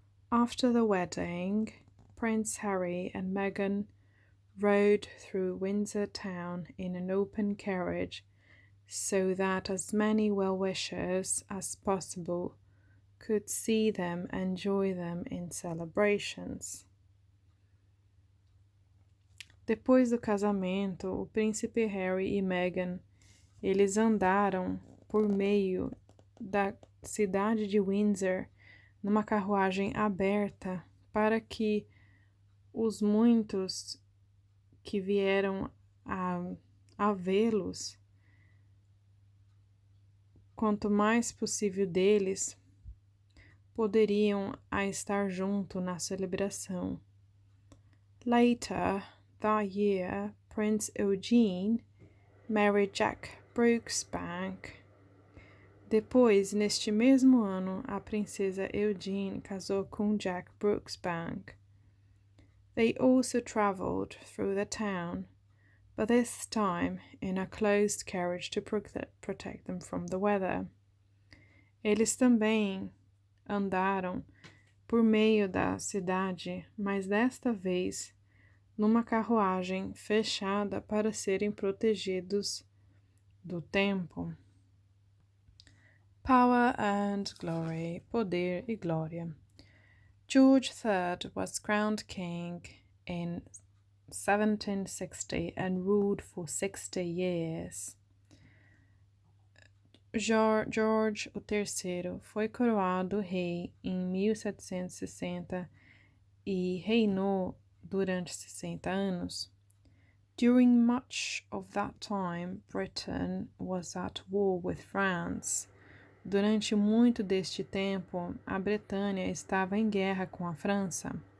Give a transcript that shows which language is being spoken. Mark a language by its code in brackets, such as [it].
[en] After the wedding, Prince Harry and Meghan rode through Windsor town in an open carriage so that as many well-wishers as possible could see them and join them in celebrations. [pt] Depois do casamento, o príncipe Harry e Meghan, eles andaram por meio da cidade de Windsor numa carruagem aberta para que os muitos que vieram a vê-los, quanto mais possível deles, poderiam estar junto na celebração. [en] Later that year, Prince Eugene married Jack Brooksbank. [pt] Depois, neste mesmo ano, a princesa Eugene casou com Jack Brooksbank. [en] They also traveled through the town, but this time in a closed carriage to protect them from the weather. [pt] Eles também andaram por meio da cidade, mas desta vez numa carruagem fechada para serem protegidos do tempo. [en] Power and glory, [pt] poder e glória. [en] George III was crowned king in 1760 and ruled for 60 years. [pt] George III foi coroado rei em 1760 e reinou durante 60 anos. [en] During much of that time, Britain was at war with France. [pt] Durante muito deste tempo, a Bretanha estava em guerra com a França.